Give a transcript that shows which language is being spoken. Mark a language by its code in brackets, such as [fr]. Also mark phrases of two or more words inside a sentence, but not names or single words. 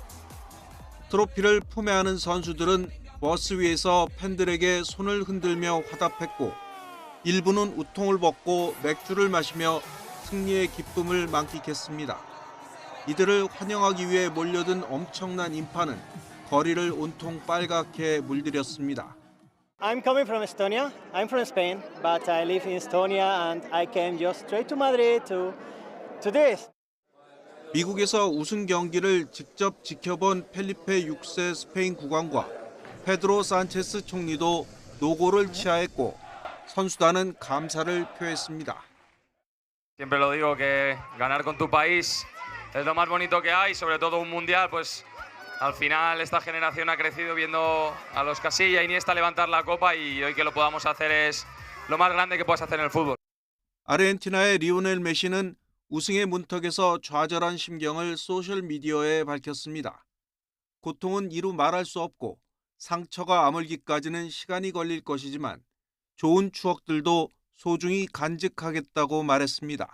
[ko] 트로피를 품에 안은 선수들은 버스 위에서 팬들에게 손을 흔들며 화답했고 일부는 우통을 벗고 맥주를 마시며 승리의 기쁨을 만끽했습니다. 이들을 환영하기 위해 몰려든 엄청난 인파는 거리를 온통 빨갛게 물들였습니다. [en] I'm coming from Estonia. I'm from Spain, but I live in Estonia and I came just straight to Madrid to this. [ko] 미국에서 우승 경기를 직접 지켜본 펠리페 6세 스페인 국왕과 페드로 산체스 총리도 노고를 치하했고 선수단은 감사를 표했습니다. [es] Siempre lo digo que ganar con tu país es lo más bonito que hay, sobre todo un mundial, pues al final esta generación ha crecido viendo a los Casilla, Iniesta levantar la copa y hoy que lo podamos hacer es lo más grande que puedes hacer en el fútbol. [ko] 아르헨티나의 리오넬 메시는 우승의 문턱에서 좌절한 심경을 소셜 미디어에 밝혔습니다. 고통은 이루 말할 수 없고 상처가 아물기까지는 시간이 걸릴 것이지만 좋은 추억들도 소중히 간직하겠다고 말했습니다.